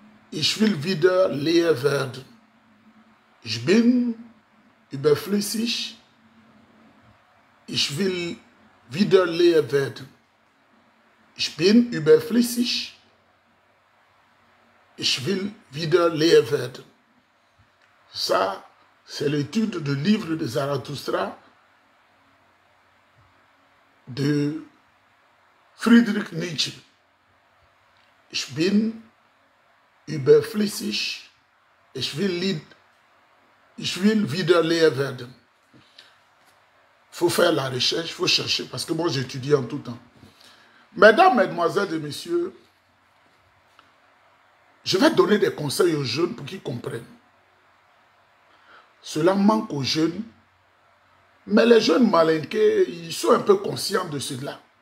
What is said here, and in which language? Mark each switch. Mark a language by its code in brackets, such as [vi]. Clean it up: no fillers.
[de] Ich will wieder leer werden. Ich bin überflüssig. Ich will wieder leer werden. Ich bin überflüssig. Ich will wieder leer werden. [fr] Ça, c'est l'étude du livre de Zarathustra de Friedrich Nietzsche. [de] Ich bin überflüssig. Ich will wieder leer werden. [fr] Il faut faire la recherche, il faut chercher, parce que moi j'étudie en tout temps. Mesdames, Mesdemoiselles et Messieurs, je vais donner des conseils aux jeunes pour qu'ils comprennent. Cela manque aux jeunes, mais les jeunes malinqués, ils sont un peu conscients de cela.